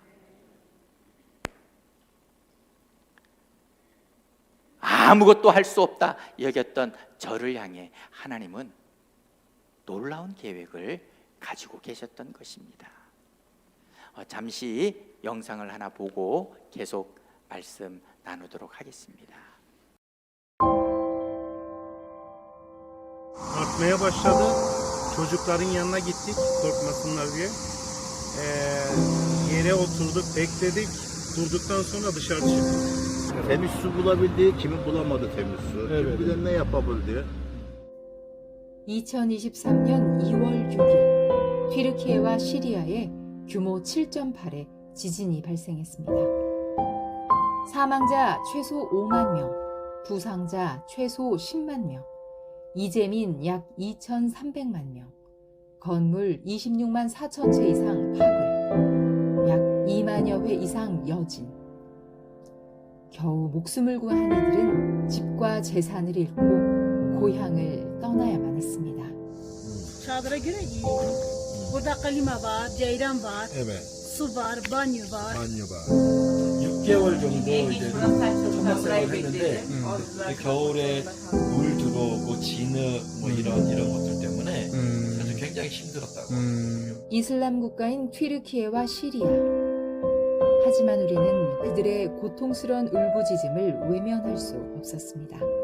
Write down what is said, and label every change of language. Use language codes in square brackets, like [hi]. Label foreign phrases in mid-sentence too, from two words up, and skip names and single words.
[ko] 아무것도 할 수 없다 여겼던 저를 향해 하나님은 놀라운 계획을 가지고 계셨던 것입니다. 잠시 영상을 하나 보고 계속 말씀 나누도록 하겠습니다. [tr] Artmaya başladı. Çocukların yanına gittik korkmasınlar diye. Yere oturduk, bekledik. Durduktan sonra dışarı çıktık. Temiz su bulabildi, kimi bulamadı temiz su. Evet. Kim bilir ne yapabildi. [ko] 2023년 2월 6일 튀르키예와 시리아에 규모 7.8의 지진이 발생했습니다. 사망자 최소 5만 명, 부상자 최소 10만 명, 이재민 약 2,300만 명, 건물 26만 4천 채 이상 파괴, 약 2만여 회 이상 여진. 겨우 목숨을 구한 이들은 집과 재산을 잃고 고향을 떠나야만 했습니다. [tr] Çadıra göre iyi. Burada klima var, ceyran var, Evet. su var, banyo var. [ko] Banyo가. 6개월 정도 이제 천막 생활을 했는데 겨울에 물 들어오고 진흙 뭐 이런 것들 때문에 그래서 굉장히 힘들었다고. 이슬람 국가인 튀르키예와 시리아. 하지만 우리는 그들의 고통스러운 울부짖음을 외면할 수 없었습니다.